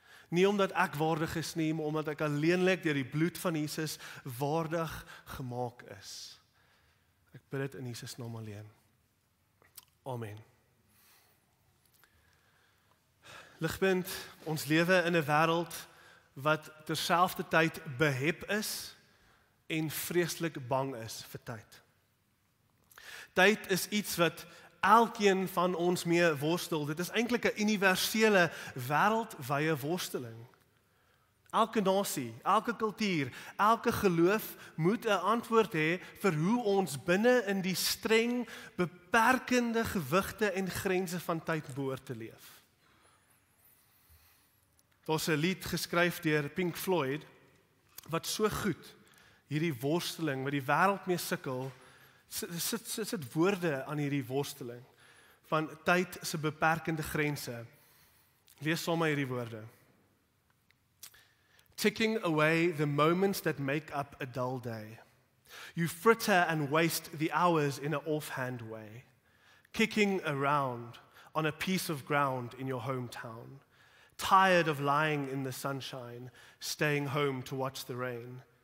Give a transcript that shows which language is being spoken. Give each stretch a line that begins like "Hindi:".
Afrikaans: Nie omdat ek waardig is nie, maar omdat ek alleenlik deur die bloed van Jesus waardig gemaak is. Ek bid dit in Jesus naam alleen. Amen. Ligpunt, ons lewe in 'n wêreld wat terselfdertyd behep is en vreeslik bang is vir tyd. Tyd is iets wat elkeen van ons mee worstel. Dit is eintlik 'n universele wêreldwye worsteling. Elke nasie, elke kultuur, elke geloof moet 'n antwoord hê vir hoe ons binne in die streng, beperkende gewigte en grense van tyd behoort te leef. Daar's 'n lied geskryf deur Pink Floyd wat so goed hierdie worsteling wat die wêreld mee sukkel, sit woorde aan hierdie worsteling van tyd se beperkende grense. Lees saam hierdie woorde.
English: Ticking away the moments that make up a dull day. You fritter and waste the hours in an offhand way, kicking around on a piece of ground in your hometown, tired of lying in the sunshine, staying home to watch the rain.